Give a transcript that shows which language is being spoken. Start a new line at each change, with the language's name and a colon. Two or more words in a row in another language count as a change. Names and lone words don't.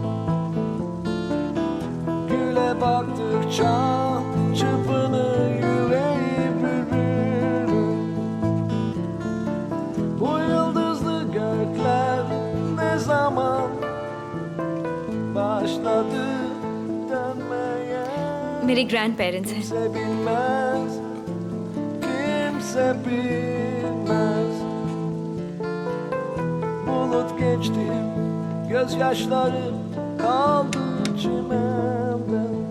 Turkish: Güle baktıkça çırpınır yüreği bülbülüm. Bu yıldızlı gökler ne zaman başladı dönmeye?
Hindi: मेरे ग्रैंड पेरेंट्स हैं।
Turkish: Kimse bilmez, kimse bilmez. Bulut geçti, gözyaşları kaldı çimende.